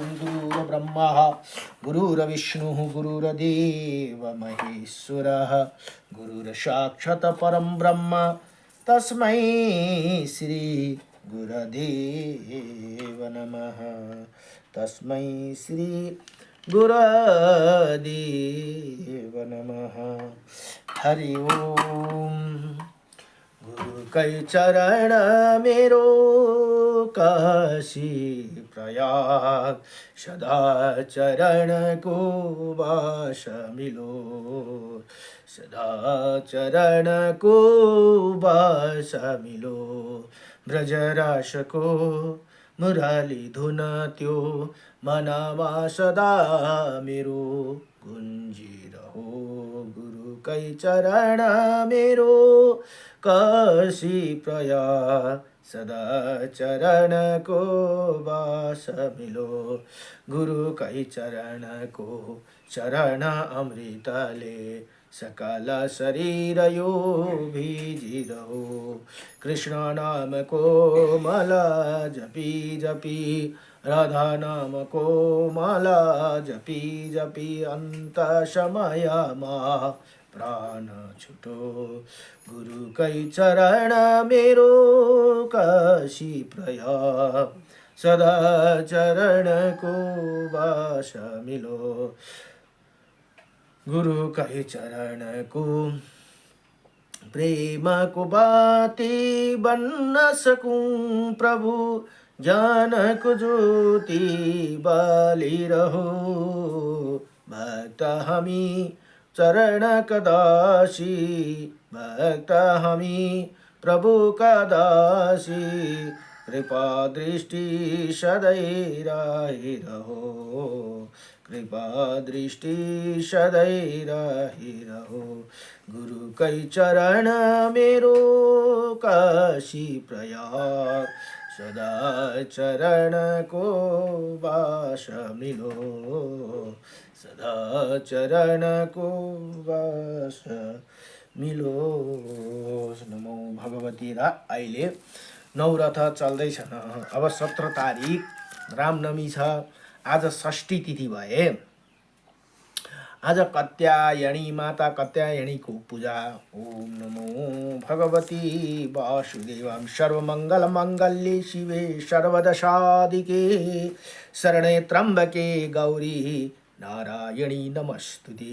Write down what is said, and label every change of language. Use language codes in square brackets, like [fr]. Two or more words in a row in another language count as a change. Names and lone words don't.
[sa] गुरुर्ब्रह्मा गुरुर्विष्णुः गुरुर्देव महेश्वरः गुरुर्साक्षात् परं ब्रह्म तस्मै श्री गुरुदेव नमः। तस्मै श्री गुरुदेव नमः। [ne] हरि ओम। गुरु कै चरण मेरो काशी प्रयाग सदा चरण को वास मिलो सदा चरण को वास मिलो। ब्रजरास को मुरली धुन त्यो मनमा सदा मेरो गुंजी रहो। गुरु कै चरण मेरो काशी प्रयाग सदा चरण को वास मिलो। गुरु कै चरण को चरण अमृत ले सकल शरीर यो भीजी रहो। कृष्ण नाम को माला जपी जपी राधा नाम को माला जपी जपी अंत समय माँ प्राण छुटो। गुरु कै चरण मेरो प्रयाग सदाचरणको बास मिलो गुरु कै चरणको प्रेमको बाती बन्न सकूं प्रभु ज्ञानको ज्योति बालिरहो भक्त हामी चरणका दासी भक्त हामी प्रभुका दासी कृपा दृष्टि सधैँ रहिरहो कृपा दृष्टि सधैँ रहिरहो गुरु कै चरण मेरो काशी प्रयाग सदा चरणको बास मिलो सदा चरणको बास मिलोस्। [sa] नमो भगवती। [ne] र अहिले नवरथ चल्दैछन्। अब 17 तारिक रामनवमी छ। आज षष्ठी तिथि भए आज कात्यायनी माता कात्यायनीको पूजा। [sa] ओम नमो भगवती वासुदेवाय। सर्वमंगल मंगल्ये शिवे सर्वदशाधिके शरणे त्र्यंबके गौरी नारायणी नमस्तुते।